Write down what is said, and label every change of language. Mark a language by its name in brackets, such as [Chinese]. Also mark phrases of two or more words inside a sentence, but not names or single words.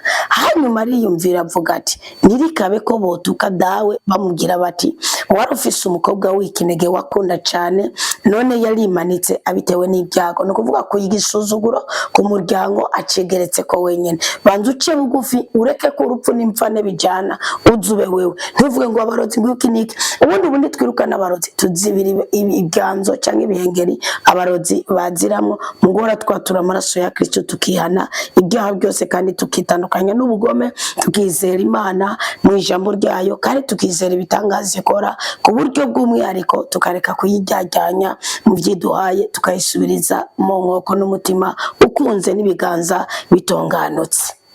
[Rundi] Hanyuma ariyumvira avuga ati nirikabe ko botuka dawe bamubwira bati wari ufise umukobwa w'ikinege wakunda cane none yarimanitse abitewe n'ibyago. No kuvuga ko yigisuzuguro ku muryango acegeretse ko wenyene. Banza uce bugufi ureke ko urupfu n'imfane bijana uzube wewe, ntuvuge ngo abarozi ngw'ikinike ubundi twirukana abarozi tuzibira ibyanzo cyangwa ibihengeri abarozi baziramwo. [Kinyarwanda] Mugora twatura amaraso ya Kristo tukihana ibyaha byose kandi tukitandukanya n'ubugome, tukizera Imana mu ijambo ryayo kandi tukizera ibitangaza ikora ku buryo bw'umwihariko, tukareka kuyijyajyanya mu byiduhaye tukayisubiriza mu nkoko n'umutima ukunze n'ibiganza bitonganutse.